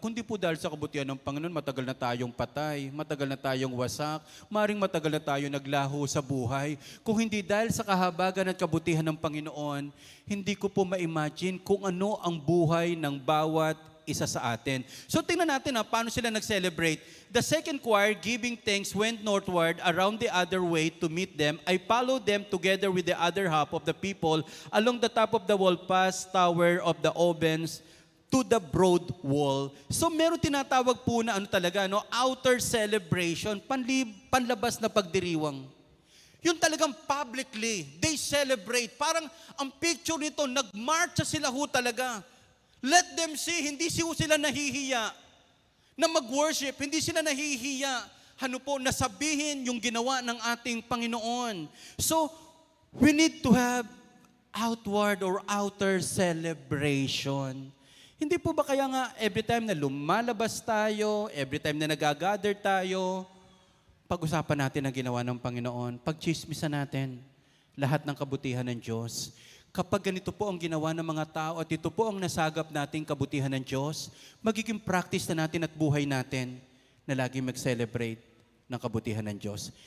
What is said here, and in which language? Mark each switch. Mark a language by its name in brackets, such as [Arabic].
[Filipino] Kundi po dahil sa kabutihan ng Panginoon, matagal na tayong patay, matagal na tayong wasak, maring matagal na tayo naglaho sa buhay. Kung hindi dahil sa kahabagan at kabutihan ng Panginoon, hindi ko po ma-imagine kung ano ang buhay ng bawat isa sa atin. So tingnan natin paano sila nag-celebrate. [English] The second choir, giving thanks, went northward around the other way to meet them. I followed them together with the other half of the people along the top of the wall past Tower of the Ovens to the broad wall. [Filipino] So meron tinatawag po na outer celebration, panlabas na pagdiriwang. Yun talagang publicly, [English] they celebrate. [Filipino] Parang ang picture nito, nagmarcha sila talaga. [English] Let them see, [Filipino] hindi sila nahihiya na mag-worship, hindi sila nahihiya, nasabihin yung ginawa ng ating Panginoon. [English] So, we need to have outward or outer celebration. [Filipino] Hindi po ba kaya nga every time na lumalabas tayo, every time na nagagather tayo, pag-usapan natin ang ginawa ng Panginoon, pag-chismisan natin lahat ng kabutihan ng Diyos. Kapag ganito po ang ginawa ng mga tao at ito po ang nasagap nating kabutihan ng Diyos, magiging practice na natin at buhay natin na lagi mag-celebrate ng kabutihan ng Diyos.